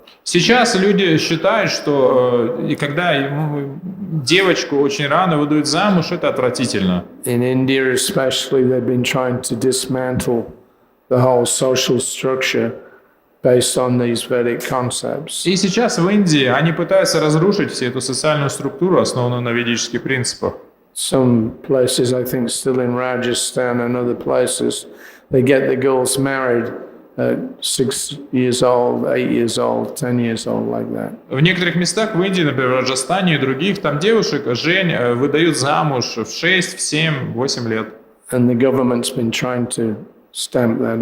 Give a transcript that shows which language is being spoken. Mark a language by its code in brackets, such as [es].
[ru] Сейчас люди считают, что и когда девочку очень рано выдают замуж, это отвратительно. [en] In India especially, they've been trying to dismantle the whole social structure based on these Vedic concepts. [ru] И сейчас в Индии они пытаются разрушить всю эту социальную структуру, основанную на ведических принципах. [en] Some places, I think, still in Rajasthan and other places, they get the girls married at 6 years old, 8 years old, 10 years old, like that. [ru] В некоторых местах в Индии, например, в Раджастане и других, там девушек выдают замуж в 6, в 7, 8 лет. [en] And the government's been trying to stamp that